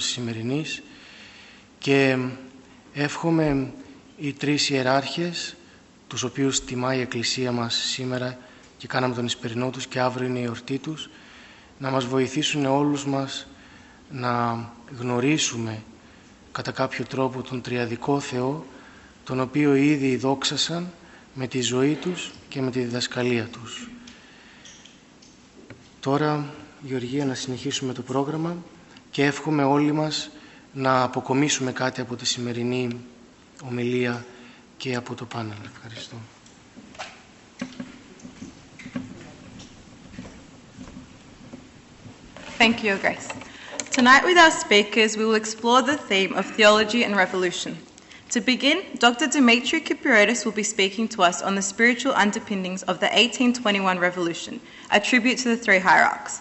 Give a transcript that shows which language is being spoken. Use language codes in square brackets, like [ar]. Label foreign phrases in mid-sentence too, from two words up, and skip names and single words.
[el] της σημερινής και εύχομαι οι τρεις ιεράρχες, τους οποίους τιμά η Εκκλησία μας σήμερα και κάναμε τον Ισπερινό τους και αύριο είναι η εορτή τους, να μας βοηθήσουν όλους μας να γνωρίσουμε κατά κάποιο τρόπο τον Τριαδικό Θεό, τον οποίο ήδη δόξασαν με τη ζωή τους και με τη διδασκαλία τους. Τώρα, Γεωργία, να συνεχίσουμε το πρόγραμμα και εύχομαι όλοι μας να αποκομίσουμε κάτι από τη σημερινή ομιλία και από το πάνελ. Ευχαριστώ. [en] Thank you, Your Grace. Tonight with our speakers, we will explore the theme of theology and revolution. To begin, Dr. Dimitri Kepreotes will be speaking to us on the spiritual underpinnings of the 1821 revolution, a tribute to the Three Hierarchs.